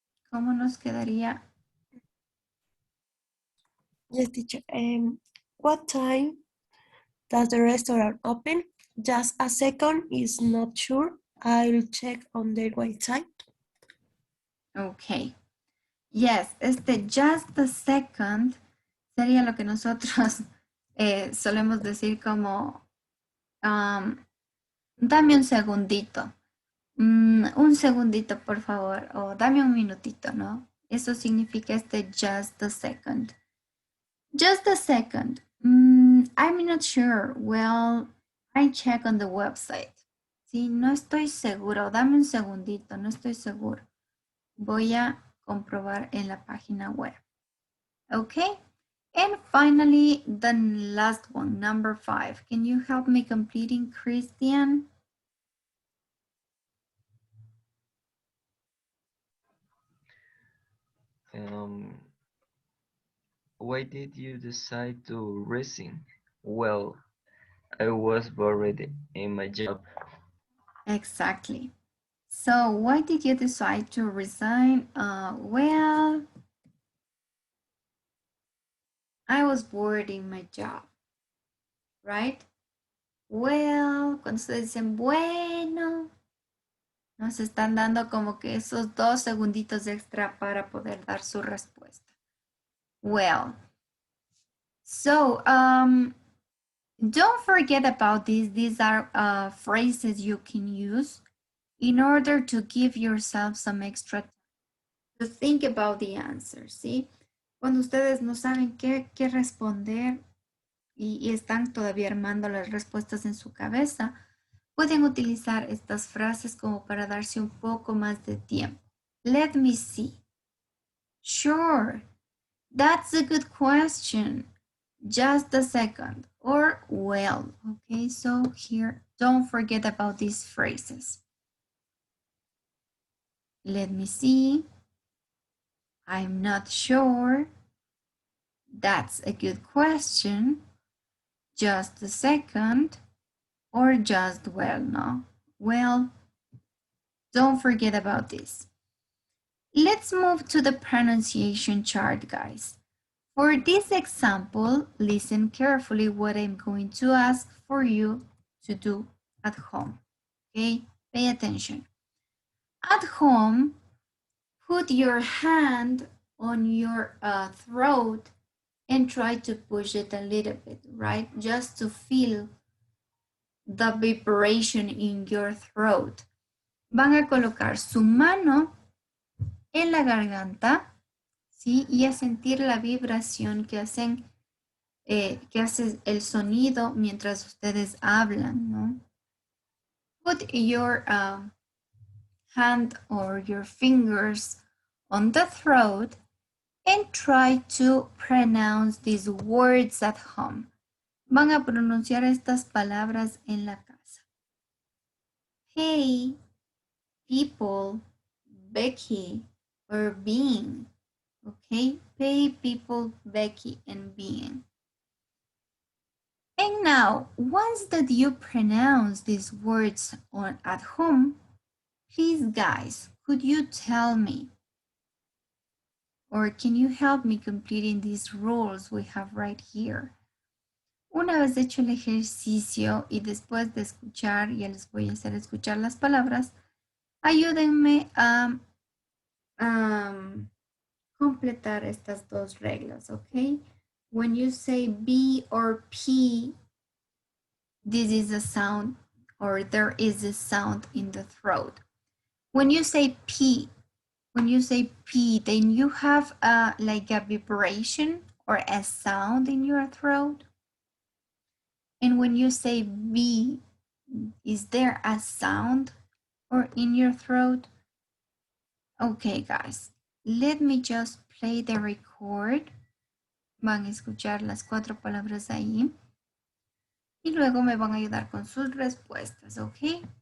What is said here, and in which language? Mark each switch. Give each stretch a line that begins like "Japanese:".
Spanish: ¿Cómo nos quedaría?
English: Yes, teacher. What time does the restaurant open? Just a second, is not sure. I'll check on their website. Okay. Yes, just a second
Spanish: sería lo que nosotros solemos decir como dame un segundito. Un segundito, por favor, o dame un minutito, ¿no? Eso significa
English: just a second. Just a second. I'm not sure. Well, I check on the website.
Spanish: Sí, no estoy seguro. Dame un segundito, no estoy seguro. Voy a comprobar en la página web.
English: Okay. And finally, the last one, number 5. Can you help me completing, Christian? Why did you decide to resign? Well, I was bored in my job. Exactly. So why did you decide to resign? Well, I was bored in my job, right?
Spanish: Well, cuando ustedes dicen bueno, nos están dando como que esos 2 segunditos extra para poder dar su respuesta.
English: Well, so don't forget about these. These are phrases you can use in order to give yourself some extra time to think about the answer, ¿sí?
Spanish: Cuando ustedes no saben qué responder y están todavía armando las respuestas en su cabeza, pueden utilizar estas frases como para darse un poco más de tiempo.
English: Let me see. Sure. That's a good question. Just a second. Or well. Okay, so here Don't forget about these phrases. Let me see. I'm not sure. That's a good question. Just a second. Or just well, no? Well, don't forget about this. Let's move to the pronunciation chart, guys. For this example, listen carefully what I'm going to ask for you to do at home. Okay, pay attention. At home, put your hand on your throat and try to push it a little bit, right? Just to feel the vibration in your throat.
Spanish: Van a colocar su mano en la garganta, ¿sí? Y a sentir la vibración que hacen, que hace el sonido mientras ustedes hablan, ¿no?
English: Put your hand or your fingers on the throat and try to pronounce these words at home.
Spanish: Van a pronunciar estas palabras en la casa.
English: Hey, people, Becky, or being. Okay, pay, people, Becky, and being. And now, once that you pronounce these words at home, please, guys, could you tell me, or can you help me completing these rules we have right here?
Spanish: Una vez hecho el ejercicio y después de escuchar, ya les voy a hacer escuchar las palabras, ayúdenme a completar estas dos reglas, okay?
English: When you say B or P, this is a sound, or there is a sound in the throat. When you say P, then you have like a vibration or a sound in your throat. And when you say B, is there a sound or in your throat? Okay, guys, let me just play the record.
Spanish: Van a escuchar las 4 palabras ahí. Y luego me van a ayudar con sus respuestas, ¿ok?